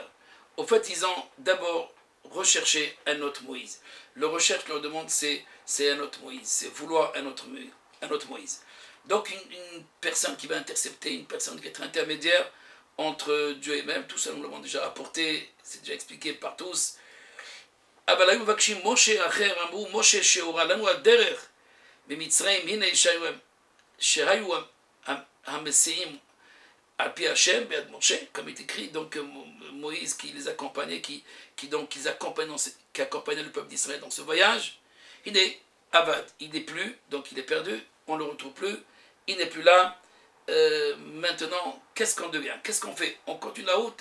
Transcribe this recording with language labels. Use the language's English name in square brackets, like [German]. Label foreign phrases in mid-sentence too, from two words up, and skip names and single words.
[French] Au fait, ils ont d'abord recherché un autre Moïse. Le recherche leur demande, c'est un autre Moïse, c'est vouloir un autre Moïse. Donc une personne qui va intercepter, une personne qui va être intermédiaire entre Dieu et même, tout ça nous l'avons déjà apporté, c'est déjà expliqué par tous. [Hebrew] אבל היו מבקשים משה אחר, אמרו משה שהורה לנו הדרך במצרים, הנה שהיו המסיעים על פי השם ביד משה, [French] comme il est écrit, donc Moïse qui les accompagnait, qui accompagnait le peuple d'Israël dans ce voyage. Il est Avad, il n'est plus, donc il est perdu, on ne le retrouve plus, il n'est plus là. Maintenant, qu'est-ce qu'on devient? Qu'est-ce qu'on fait? On continue la route?